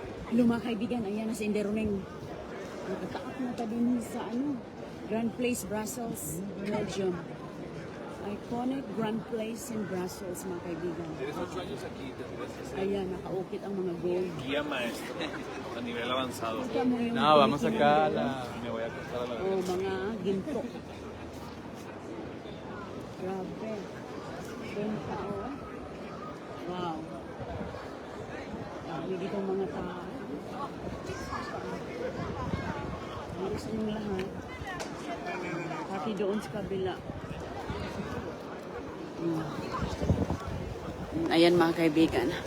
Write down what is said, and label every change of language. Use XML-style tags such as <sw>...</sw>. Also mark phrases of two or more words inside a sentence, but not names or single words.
<tl>Hello mga kaibigan, ayan na si Inderoneng. Nakataak na ta din sa Grand Place, Brussels, Belgium.</tl> <en>Iconic Grand Place in Brussels</en> <tl>mga kaibigan.</tl> <es>Tienes 8 años aquí, tendrías que ser</es> <tl>Ayan, nakaukit ang mga gold.</tl> <es>guía maestro a nivel avanzado.</es> <tl>Kita mo yung</tl> <es>No, vamos</es> <tl>pelikula</tl> <es>acá a</es> <tl>doon.</tl> <es>la... Me voy a acostar a la</es> <tl>Oh, mga ginto. Grabe. Benta, oh. Wow. Dami dito mga tao. Halos yung lahat. Pati doon sa kabila. Ayan mga kaibigan.</tl>